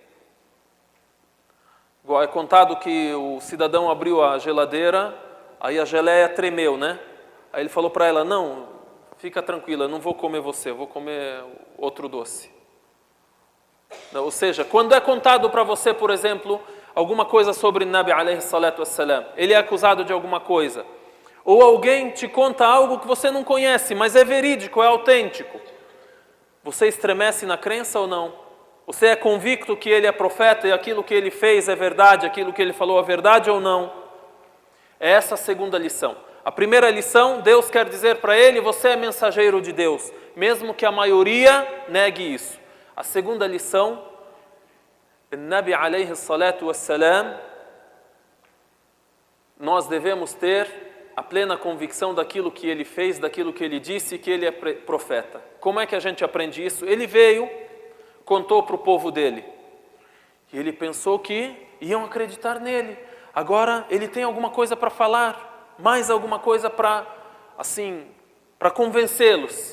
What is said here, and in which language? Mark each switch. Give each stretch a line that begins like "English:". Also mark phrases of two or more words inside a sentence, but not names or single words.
Portuguese: É contado que o cidadão abriu a geladeira, aí a geleia tremeu, né? Aí ele falou para ela: não, fica tranquila, não vou comer você, eu vou comer outro doce. Ou seja, quando é contado para você, por exemplo, alguma coisa sobre
Arabic: نبي عليه الصلاة والسلام,
Portuguese: ele é acusado de alguma coisa, ou alguém te conta algo que você não conhece, mas é verídico, é autêntico, você estremece na crença ou não? Você é convicto que ele é profeta e aquilo que ele fez é verdade, aquilo que ele falou é verdade ou não? É essa a segunda lição. A primeira lição, Deus quer dizer para ele: você é mensageiro de Deus, mesmo que a maioria negue isso. A segunda lição, o
Arabic: نبي عليه الصلاة والسلام,
Portuguese: nós devemos ter a plena convicção daquilo que ele fez, daquilo que ele disse, que ele é profeta. Como é que a gente aprende isso? Ele veio, contou para o povo dele. E ele pensou que iam acreditar nele. Agora ele tem alguma coisa para falar, mais alguma coisa para convencê-los.